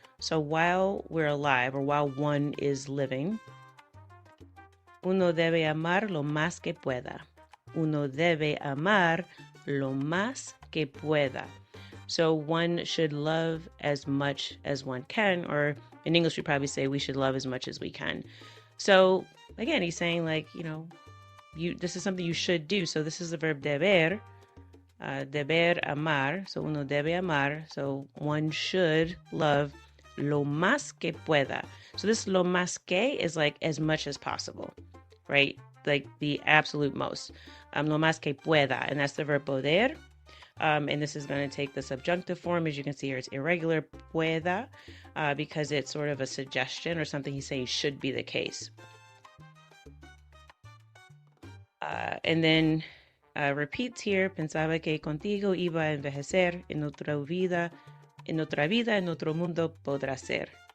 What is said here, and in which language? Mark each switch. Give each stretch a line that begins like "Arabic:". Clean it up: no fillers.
English: So while we're alive, or while one is living,
Spanish: uno debe amar lo más que pueda. Uno debe amar lo más que pueda.
English: So one should love as much as one can, or in English we probably say we should love as much as we can. So again, he's saying like, this is something you should do. So this is the verb deber, deber amar.
Spanish: So uno debe amar.
English: So one should love
Spanish: lo más que pueda.
English: So this
Spanish: lo más que
English: is like as much as possible, right? Like the absolute most.
Spanish: Lo más que pueda,
English: and that's the verb poder. And this is going to take the subjunctive form. As you can see here, it's irregular, pueda, because it's sort of a suggestion or something he's saying should be the case. And then repeats here,
Spanish: pensaba que contigo iba a envejecer, en otra vida, en otro mundo podrá ser.